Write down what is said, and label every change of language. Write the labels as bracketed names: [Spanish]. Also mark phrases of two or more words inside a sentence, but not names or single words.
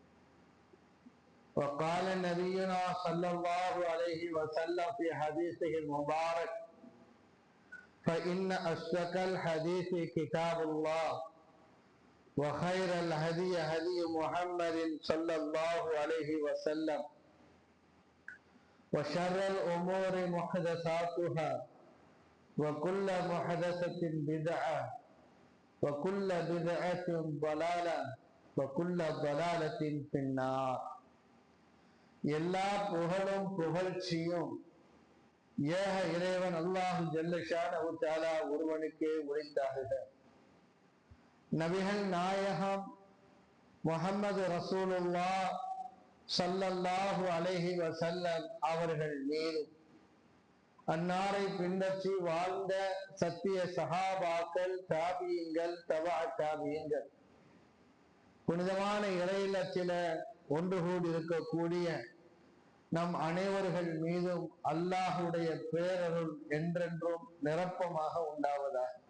[Arabic] وقال نبينا صلى الله عليه وسلم في حديثه المبارك: فإن أصدق الحديث كتاب الله وخير الهدي هدي محمد صلى الله عليه وسلم وشر الأمور محدثاتها وكل محدثة بدعة وكل بدعة ضلالة وكل ضلالة في النار. [Tamil] எல்லா புகழும் புகழ்ச்சியும் ஏக இறைவன் அல்லாஹ் [Arabic] جل شأنه تعالى [Tamil] ஒருவனுக்கே உரித்தாகுக. நபிகள் நாயகம் முஹம்மது [Arabic] رسول الله صلى الله عليه وسلم [Tamil] அவர்கள் மீது, அன்னாரை பின்பற்றி வாழ்ந்த சத்திய சஹாபாக்கள், தாபியீன்கள், தபா தாபியீன்கள், புனிதமான இறையில்லத்தில ஒன்று கூடி இருக்கக்கூடிய நம் அனைவர்கள் மீதும் அல்லாஹுடைய பேரருள் என்றென்றும் நிரப்பமாக உண்டாவதாக.